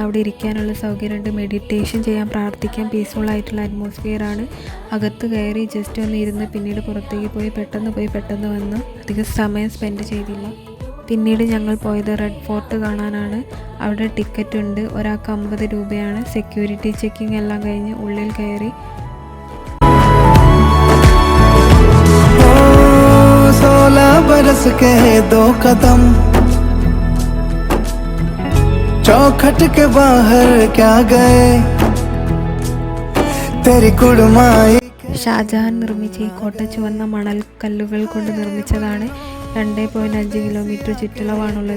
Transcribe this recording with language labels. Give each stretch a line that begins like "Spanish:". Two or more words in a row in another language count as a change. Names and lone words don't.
Malayalam: അവിടെ ഇരിക്കാനുള്ള സൗകര്യമുണ്ട്, മെഡിറ്റേഷൻ ചെയ്യാൻ, പ്രാർത്ഥിക്കാൻ, പീസ്ഫുൾ ആയിട്ടുള്ള അറ്റ്മോസ്ഫിയർ ആണ്. അകത്ത് കയറി ജസ്റ്റ് ഒന്ന് ഇരുന്ന് പിന്നീട് പുറത്തേക്ക് പോയി പെട്ടെന്ന് വന്ന് അധികം സമയം സ്പെൻഡ് ചെയ്തില്ല. പിന്നീട് ഞങ്ങൾ പോയത് റെഡ് ഫോർട്ട് കാണാനാണ്. അവിടെ ടിക്കറ്റ് ഉണ്ട്, ഒരാൾക്ക് 50 രൂപയാണ്.
English: security checking
Malayalam: എല്ലാം കഴിഞ്ഞ് ഉള്ളിൽ കയറി
Hindi: चौखट के बाहर क्या गए तेरी कुड़माई.
Malayalam: ഷാജഹാൻ നിർമ്മിച്ച ഈ കോട്ട ചുവന്ന മണൽക്കല്ലുകൾ കൊണ്ട് നിർമ്മിച്ചതാണ്. 2.5 കിലോമീറ്റർ ചുറ്റളവാണുള്ളത്.